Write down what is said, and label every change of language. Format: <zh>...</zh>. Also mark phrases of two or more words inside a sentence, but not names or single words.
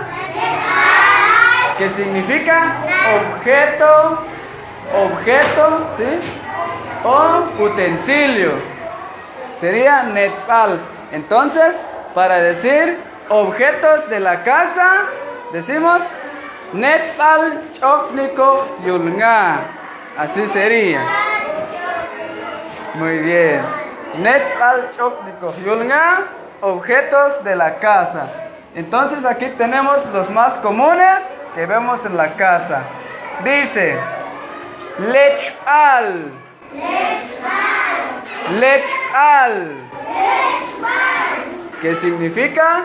<es>¿Qué significa? Objeto. Objeto, ¿sí? O utensilio. Sería netpal. Entonces, para decir objetos de la casa, decimos</es> <jac>netpal chokniko yulnga.</jac> <es>Así sería. Muy bien.</es> <jac>Netpal chokniko yulnga,</jac> <es>objetos de la casa. Entonces aquí tenemos los más comunes que vemos en la casa. Dice lechpal. Lechpal. ¿Qué significa?</es>